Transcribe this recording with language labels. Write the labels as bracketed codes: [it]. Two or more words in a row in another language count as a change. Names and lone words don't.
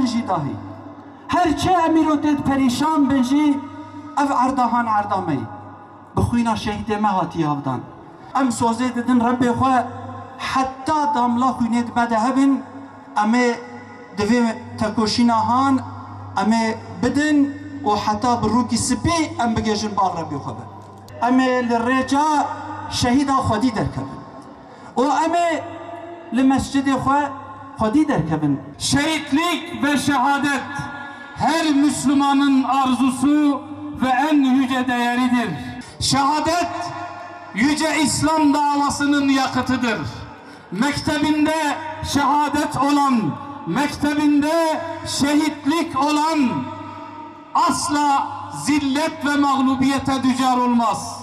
[ku] jî dahî her çi em îro tê perîşan bin jî ev erdahan erda me bi xwîna şehîdê me hatiye avdan em sozê didin Rebbê xwe heta damla xwînê dibe de hebin em ê di vê tekoşîna han em ê bidin û heta bi rûkî spî em bigêjin bal Rebbê xwe be em ê li rêca şehîda xwedî derkevin û em ê li mescidê xwe xwedî derkevin [tr] Şehitlik ve şehadet her Müslümanın arzusu ve en yüce değeridir. Şehadet yüce İslam davasının yakıtıdır. Mektebinde şehadet olan, mektebinde şehitlik olan asla zillet ve mağlubiyete düçar olmaz.